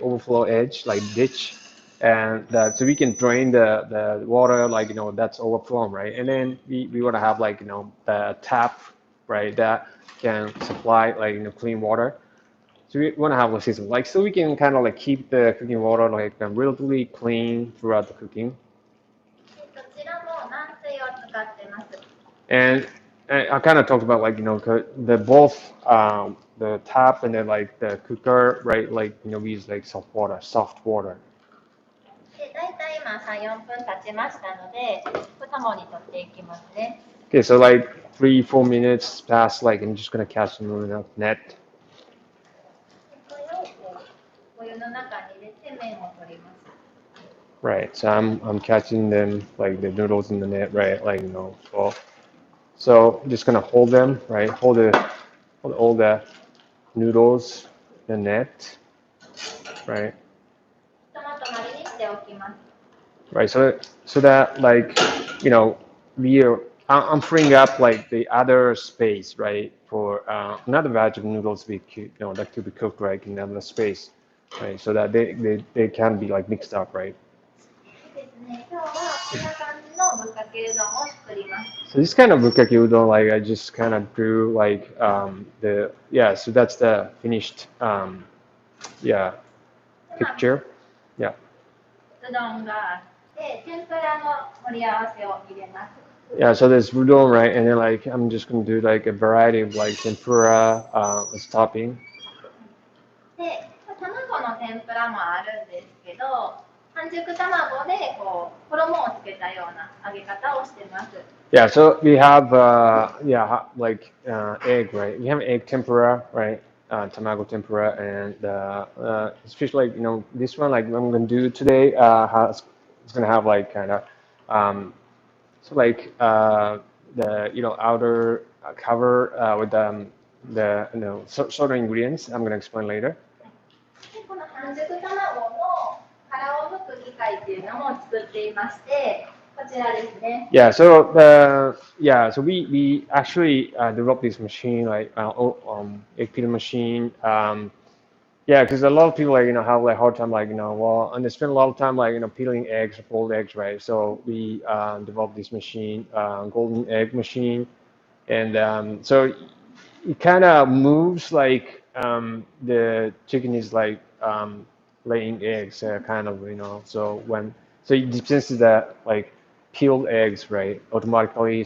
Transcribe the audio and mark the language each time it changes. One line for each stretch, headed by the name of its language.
English: Overflow edge, like ditch, and so we can drain the water like that's overflowing, right? And then we want to have like the tap, right? That can supply like clean water. So we want to have a system like so we can kind of like keep the cooking water like relatively clean throughout the cooking.
Japanese: で、どちらも軟水を使ってます。
English: And I kind of talked about like the both the tap and then like the cooker, right? Like we use like soft water.
Japanese: で、大体今3、4分経ちましたので、2もに取っていきますね。
English: Okay, so like 3-4 minutes past, like I'm just gonna catch them in a net.
Japanese: で、これをお湯の中に入れて麺を取ります。
English: Right, so I'm catching them like the noodles in the net, right? Like so I'm just gonna hold them, right? Hold all the noodles in the net, right?
Japanese: トマト割りにしておきます。
English: Right, so that like we are I'm freeing up like the other space, right? For another batch of noodles that to be cooked right in another space, right? So that they can be like mixed up, right?
Japanese: ですね、今日はこんな感じのぶっかけうどんを作ります。
English: So this kind of bukkake udon, like I just kind of drew like so that's the finished yeah
Japanese: で、
English: picture, yeah.
Japanese: うどんがあって、天ぷらの盛り合わせを入れます。
English: Yeah, so there's udon, right? And then like I'm just gonna do like a variety of like tempura as topping.
Japanese: で、卵の天ぷらもあるんですけど、半熟卵で衣をつけたような揚げ方をしてます。
English: Yeah, so we have like egg, right? We have egg tempura, right? Tamago tempura, and especially like this one, like I'm gonna do today, it's gonna have like kind of um, so like the outer cover with the certain ingredients. I'm gonna explain later.
Japanese: で、この半熟卵の殻を剥く機械っていうのも作っていまして、こちらですね。
English: So we actually developed this machine like egg peeling machine. Yeah, because a lot of people like have like hard time like and they spend a lot of time like peeling eggs, boiled eggs, right? So we developed this machine, golden egg machine, and so it kind of moves like the chicken is like laying eggs, kind of so it dispenses the like peeled eggs, right, automatically.